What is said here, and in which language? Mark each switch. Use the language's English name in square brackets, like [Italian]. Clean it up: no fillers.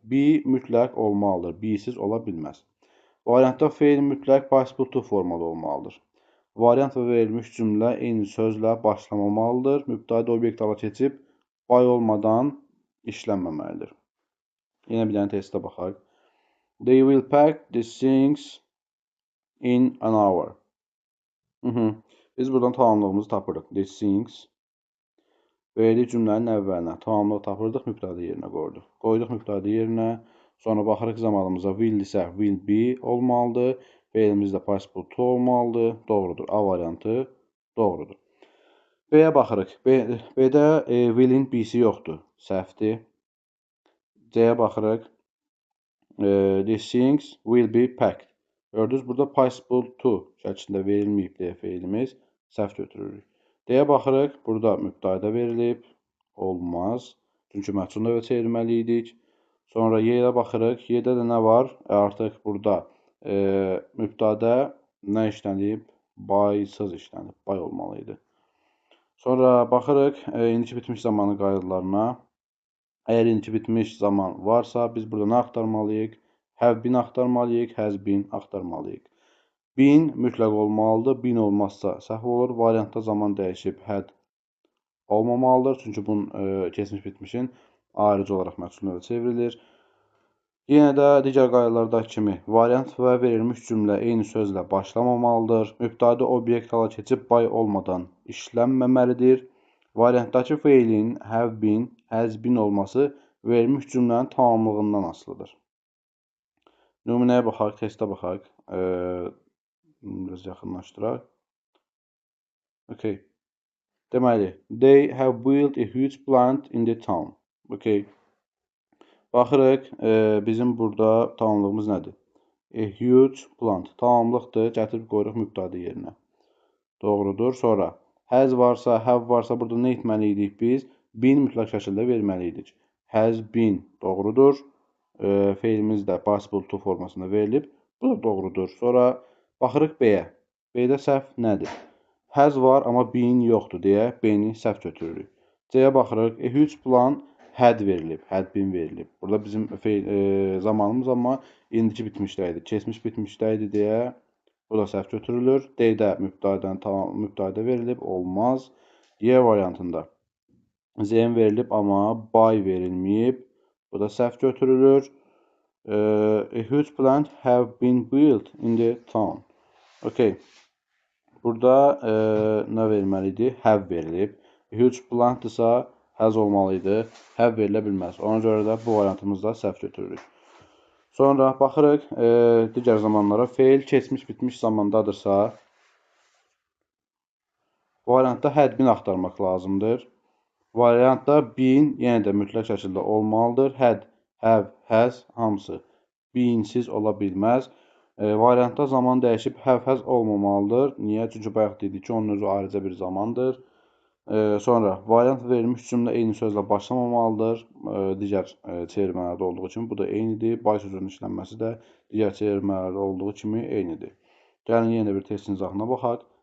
[Azerbaijani] Be mütləq olmalıdır, be-siz ola bilməz. Variantda feil mütləq participle to formada olmalıdır. Variant və verilmiş cümlə eyni sözlə başlamamalıdır. Mübtəda obyekt hala keçib, by olmadan işlənməməlidir. Yenə bir dənə testə baxaq. [English] They will pack these things in an hour. [Azerbaijani] Biz buradan tamamlığımızı tapırıq. [English] These things. [Azerbaijani] Verdik cümlənin əvvəlinə. Tamamlıq tapırdıq, mübtəda yerinə qoyduq. Qoyduq mübtəda yerinə. Sonra baxırıq zamanımıza will isə will be olmalıdır. Feilimiz də participle to olmalıdır. Doğrudur. A variantı doğrudur. B-yə baxırıq. B-də will-in B-si yoxdur. Səhvdir. C-yə baxırıq. [English] These things will be packed. [Azerbaijani] Gördünüz, burada participle to şəklində verilməyib deyə feilimiz səhv götürürük. D-yə baxırıq. Burada mübtəda verilib. Olmaz. Çünki məhsul növə çevirməliydik. Sonra Y-yə baxırıq. Y-də də nə var? Artıq burada mübtəda nə işlənib? By-sız işlənib. By olmalıydı. Sonra baxırıq indiki bitmiş zamanın qaydalarına. Əgər indiki bitmiş zaman varsa, biz burada nə axtarmalıyıq? Have been axtarmalıyıq, has been axtarmalıyıq. Been mütləq olmalıdır. Been olmazsa səhv olur. Variantda zaman dəyişib had olmamalıdır. Çünki bunun keçmiş bitmişin ayrıcı olaraq məhsul növə çevrilir. Yenə də digər qaydalardakı kimi variant və verilmiş cümlə eyni sözlə başlamamalıdır. Mübtəda obyekt hala keçib by olmadan işlənməməlidir. Variantdakı feilin have been, has been olması verilmiş cümlənin tamamlığından asılıdır. Nümunəyə baxaq, testə baxaq. Biraz yaxınlaşdıraq. [English] Okay. [Azerbaijani] Deməli, [English] they have built a huge plant in the town. Okay. [Azerbaijani] Baxırıq, bizim burada tamamlığımız nədir? A huge plant. Tamamlıqdır. Gətirib qoyuruq mübtəda yerinə. Doğrudur. Sonra has varsa, have varsa burada nə etməliydik biz? Been mütləq şəkildə verməliydik. Has been. Doğrudur. Feilimiz də participle to formasında verilib. Bu da doğrudur. Sonra baxırıq B-yə. B-də səhv nədir? Has var, amma been yoxdur deyə B-ni səhv götürürük. C-yə baxırıq. A huge plan had verilib. Had been verilib. Burada bizim zamanımız amma indiki bitmişdə idi. Keçmiş bitmişdə idi deyə bu da səhv götürülür. D-də mübtəda verilib. Olmaz. Y variantında Z-in verilib, amma by verilməyib. Bu da səhv götürülür. [English] A huge plant have been built in the town. Okay. [Azerbaijani] Burada nə verilməlidir? Have verilib. Huge plantdırsa has olmalıydı. Have verilə bilməz. Ona görə də bu variantımızda səhv götürürük. Sonra baxırıq digər zamanlara. Feil keçmiş bitmiş zamandadırsa variantda had been axtarmaq lazımdır. Variantda been yenə də mütləq şəkildə olmalıdır. Had, have, has hamısı beensiz ola bilməz. Variantda zaman dəyişib have, has olmamalıdır. Niyə? Çünki bayaq dedik ki, onun özü ayrıca bir zamandır. Sonra variant verilmiş cümlə eyni sözlə başlamamalıdır. Digər çevirmələrdə olduğu kimi bu da eynidir. By sözünün işlənməsi də digər çevirmələrdə olduğu kimi eynidir. Gəlin yenə bir testin izahına baxaq.